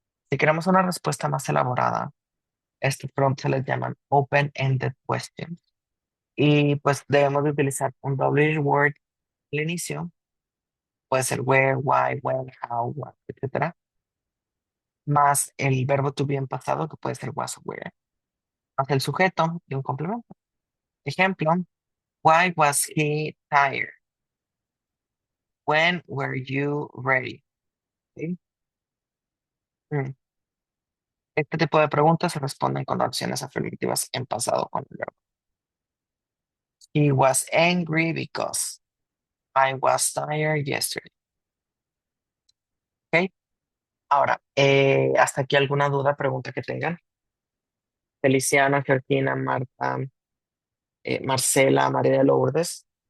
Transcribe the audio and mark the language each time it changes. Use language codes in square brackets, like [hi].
[es] Si queremos una respuesta más elaborada, estas preguntas se les llaman open-ended questions. Y pues debemos de utilizar un WH word al inicio. Puede ser where, why, when, how, what, etcétera. Más el verbo to be en pasado, que puede ser was o were. Más el sujeto y un complemento. [en] Ejemplo, why was he tired? When were you ready? ¿Sí? Mm. [es] Este tipo de preguntas se responden con acciones afirmativas en pasado con el verbo. [en] He was angry because I was tired yesterday. [es] ¿Ok? Ahora, hasta aquí alguna duda, pregunta que tengan. Feliciana, Georgina, Marta, Marcela, María de Lourdes.